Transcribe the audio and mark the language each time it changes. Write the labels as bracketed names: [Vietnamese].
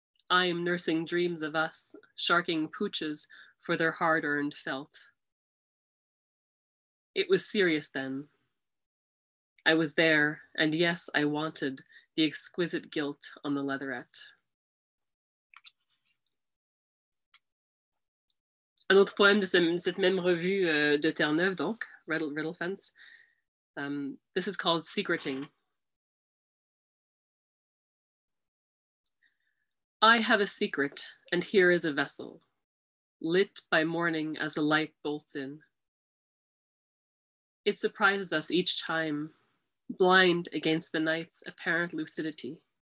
[English] I'm nursing dreams of us, sharking pooches for their hard-earned felt. It was serious then. I was there, and yes, I wanted the exquisite gilt on the leatherette. [French] Un autre poème de cette même revue de Terre-Neuve, donc, Riddle Fence. [English] This is called Secreting. I have a secret, and here is a vessel, lit by morning as the light bolts in. It surprises us each time, blind against the night's apparent lucidity.